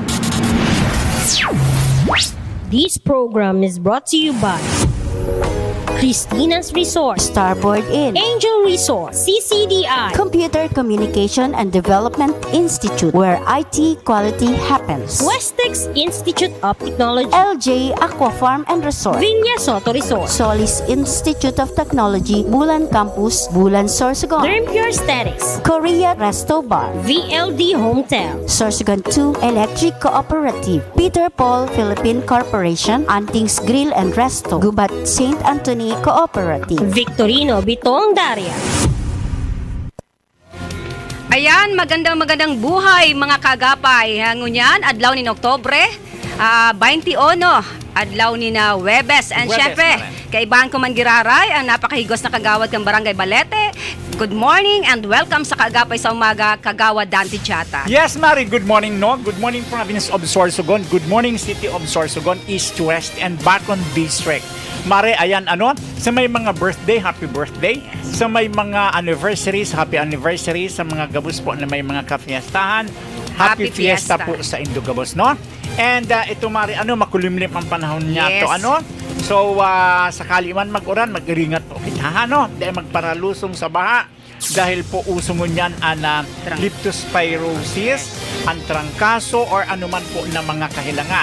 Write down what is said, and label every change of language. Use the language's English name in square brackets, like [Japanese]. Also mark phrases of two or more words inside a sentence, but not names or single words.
[English] This program is brought to you by Christina's Resort, Starboard Inn, Angel Resort, CCDI, Computer Communication and Development Institute, where IT quality happens. Westex Institute of Technology, LJ Aqua Farm and Resort, Viña Soto Resort, Solis Institute of Technology, Bulan Campus, Bulan Sorsogon, Derm Pure Aesthetics, Korea Resto Bar, VLD Hotel, Sorsogon 2 Electric Cooperative, Peter Paul Philippine Corporation, Antings Grill and Resto, Gubat St. Anthony Cooperative. Victorino Bitong Daria. [Filipino] Ayan, magandang buhay mga kagapay. [Bikol] Ngunyan, adlaw ni Oktobre, 21, adlaw ni na Webes. [English] And [Bikol] Huwebes, syempre, kaibahan ko man giraray, ang napakahigos na kagawad ng Barangay Balete. [English] Good morning and welcome sa Kagapay sa Umaga, Kagawad Dante Chata. Yes, Mari. Good morning, no? Good morning, Province of Sorsogon. Good morning, City of Sorsogon, East, West, and Bacon District. [Bikol] Mari, ayan, sa may mga birthday, [English] happy birthday. [Bikol] Sa may mga anniversaries, [English] happy anniversary. [Bikol] Sa mga gabos po na may mga kafiestahan, [English] happy fiesta [Bikol] po sa Indogabos, no? [Filipino] And ito, Mari, makulimlim ang panahon niya [English] Yes. [Bikol] to, So, sakali man mag-uran, mag-iringat po kita, Dahil magparalusong sa baha. Dahil po uso mo niyan ang leptospirosis, ang trangkaso, or anuman po na mga kahilangan.